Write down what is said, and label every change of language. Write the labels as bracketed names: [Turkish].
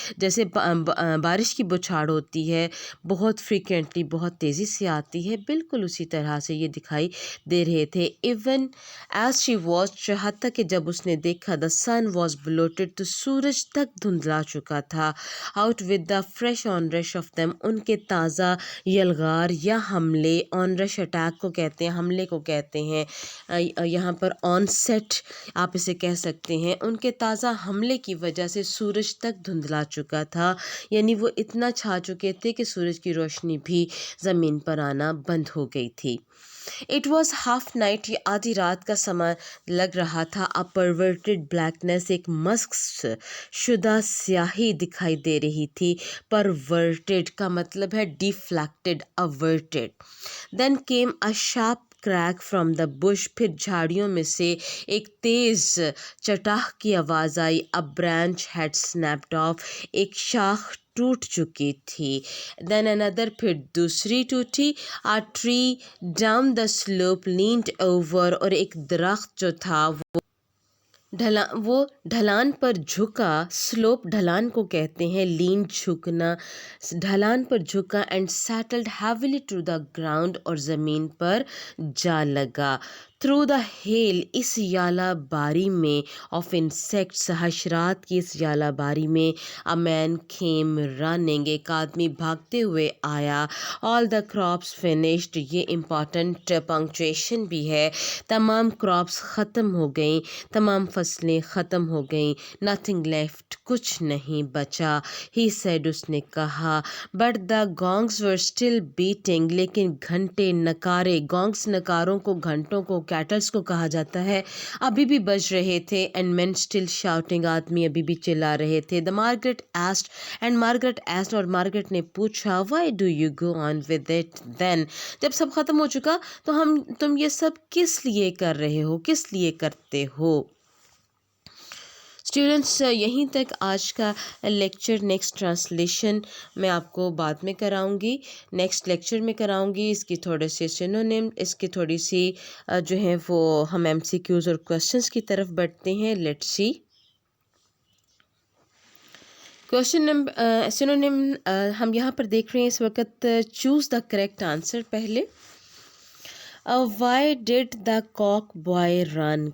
[Urdu] جیسے بارش کی بچھاڑ ہوتی ہے بہت فریکوینٹلی بہت تیزی سے آتی ہے, بالکل اسی طرح سے یہ دکھائی دے رہے تھے. [English] Even as she watched, [Urdu] حتیٰ کہ جب اس نے دیکھا [English] the sun was bloated, [Urdu] تو سورج تک دھندلا چکا تھا. [English] Out with the fresh onrush of them. [Urdu] ان کے تازہ یلغار یا حملے, onrush اٹیک کو کہتے ہیں, حملے کو کہتے ہیں. یہاں پر آن سیٹ آپ اسے کہہ سکتے ہیں. ان کے تازہ حملے کی وجہ سے سورج تک دھندلا چکا تھا, یعنی وہ اتنا چھا چکے تھے کہ سورج کی روشنی بھی زمین پر آنا بند ہو گئی تھی. [English] It was half night. [Urdu] یہ آدھی رات کا سماں لگ رہا تھا. [English] A perverted blackness. [Urdu] ایک مسک شدہ سیاہی دکھائی دے رہی تھی. Perverted کا مطلب ہے [English] deflected, averted. Then came a sharp crack from the bush. [Urdu] پھر جھاڑیوں میں سے ایک تیز چٹاخ کی آواز آئی. [English] A branch had snapped off. [Urdu] ایک شاخ ٹوٹ چکی تھی. [English] Then another. [Urdu] پھر دوسری ٹوٹی. [English] A tree down the slope leaned over. [Urdu] اور ایک درخت جو تھا وہ ڈھلان پر جھکا. سلوپ ڈھلان کو کہتے ہیں, لین جھکنا, ڈھلان پر جھکا. [English] And settled heavily to the ground. [Urdu] اور زمین پر جا لگا. [English] Through the hail. [Urdu] اس یالہ باری میں. [English] Of insects. [Urdu] حشرات کی اس یالہ باری میں. [English] A man came running. [Urdu] ایک آدمی بھاگتے ہوئے آیا. [English] All the crops finished. [Urdu] یہ امپورٹنٹ پنکچویشن بھی ہے. تمام کراپس ختم ہو گئیں, تمام فصلیں ختم ہو گئیں. [English] Nothing left. [Urdu] کچھ نہیں بچا. [English] He said. [Urdu] اس نے کہا. [English] But the gongs were still beating. [Urdu] لیکن گھنٹے, نکارے, گونگس نکاروں کو, گھنٹوں کو, کیٹلز کو کہا جاتا ہے, ابھی بھی بج رہے تھے. [English] And men still shouting. [Urdu] آدمی ابھی بھی چلا رہے تھے. [English] The Margaret asked. And Margaret asked. [Urdu] اور مارگریٹ نے پوچھا. [English] Why do you go on with it then. [Urdu] جب سب ختم ہو چکا تو تم یہ سب کس لیے کر رہے ہو, کس لیے کرتے ہو. اسٹوڈنٹس, یہیں تک آج کا لیکچر. نیکسٹ ٹرانسلیشن میں آپ کو بعد میں کراؤں گی, نیکسٹ لیکچر میں کراؤں گی. اس کی تھوڑے سے سینونیم, اس کی تھوڑی سی جو ہیں وہ ہم MCQs اور کوشچنس کی طرف بڑھتے ہیں. [English] Let's see. [Urdu] Question number synonym ہم یہاں پر دیکھ رہے ہیں اس وقت. [English] Choose the correct answer. [Urdu] پہلے [English] why did the cock boy run.